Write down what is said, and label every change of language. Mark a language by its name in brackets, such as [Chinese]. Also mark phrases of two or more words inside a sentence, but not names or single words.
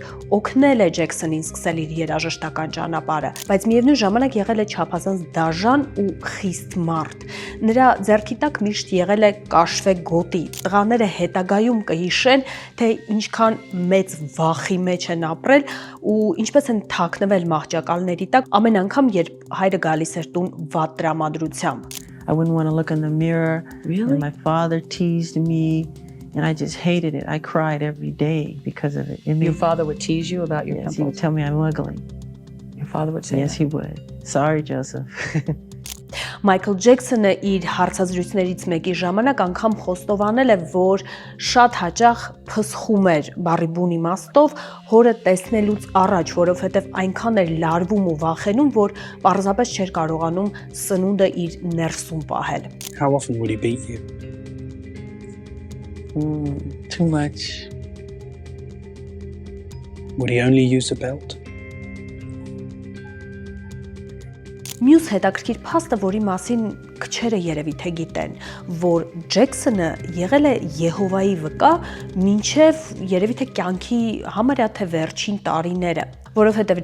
[Armenian] օգնել է Ջեքսոնին սկսել իր երաժշտական ճանապարհը, բայց միևնույն ժամանակ եղել է չափազանց դաժան ու խիստ մարդ։ Նրա ձեռքի տակ միշտ եղել է կաշվե գոտի։ Տղաները հետագայում կհիշեն, թե ինչքան մեծ վախի մեջ են ապրել ու ինչպես են թաքնվել մահճակալների տակ ամեն անգամ, երբ հայրը գալիս էր տուն վատ տրամադրությամբ։ [English] I wouldn't want to look in the mirror. Really? And my father teased me, and I just hated it. I cried every day because of it. Your father would tease you about your Yes, pimples? he would tell me I'm ugly. Your father would say Yes, that? he would. Sorry, Joseph. [Armenian] Մայքլ Ջեքսոնը իր հարցազրույցներից մեկի ժամանակ անգամ խոստովանել է, որ շատ հաճախ փսխում էր բառի բուն իմաստով հորը տեսնելուց առաջ, որովհետև այնքան էր լարվում ու վախենում, որ պարզապես չէր կարողանում սնունդը իր ներսում պահել։ [English] How often would he beat you? Too much. Would he only use a belt? [Armenian] Մյուս հետաքրքիր փաստը, որի մասին քչերը երևի թե գիտեն, որ Ջեքսոնը եղել է Եհովայի վկա մինչև երևի թե կյանքի համարյա թե վերջին տարիները, որովհետև